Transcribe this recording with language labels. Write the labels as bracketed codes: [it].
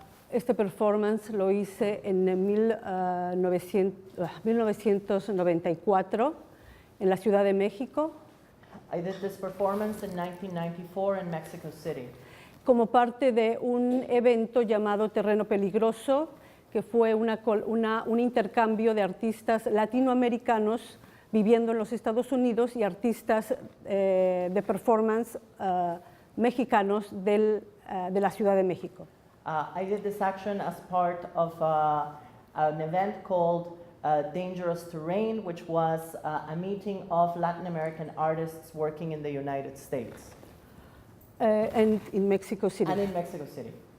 [es] Este performance lo hice en 1994 en la Ciudad de México. [en] I did this performance in 1994 in Mexico City. [es] Como parte de un evento llamado Terreno Peligroso, que fue un intercambio de artistas latinoamericanos viviendo en los Estados Unidos y artistas de performance mexicanos de la Ciudad de México. [en] I did this action as part of an event called Dangerous Terrain, which was a meeting of Latin American artists working in the United States. And in Mexico City. And in Mexico City.